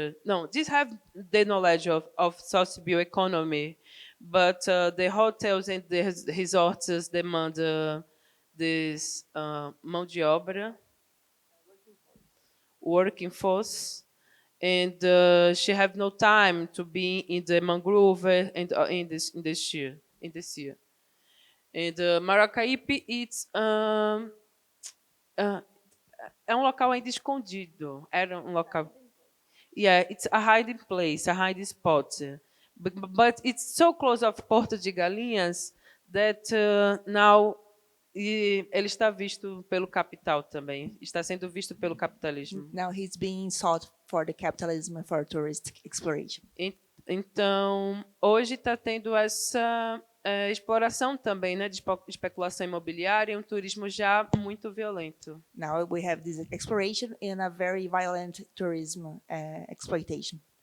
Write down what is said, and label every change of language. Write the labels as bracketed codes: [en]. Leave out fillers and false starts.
[en] No, just have the knowledge of social economy, but the hotels and the resorts demand this mão de obra, working force, and she have no time to be in the mangrove and in this year in this year. [pt] And Maracaípe, uh, é um local ainda escondido. Era um local. [en] Yeah, it's a hiding place, a hiding spot. But it's so close of Porto de Galinhas that now [pt] E ele está visto pelo capital também, está sendo visto pelo capitalismo. [en] Now he's being sought for the capitalism for tourist exploration. [pt] Então, hoje está tendo essa exploração também, né, de especulação imobiliária e um turismo já muito violento. [en] Now we have this exploration and a very violent tourism exploitation.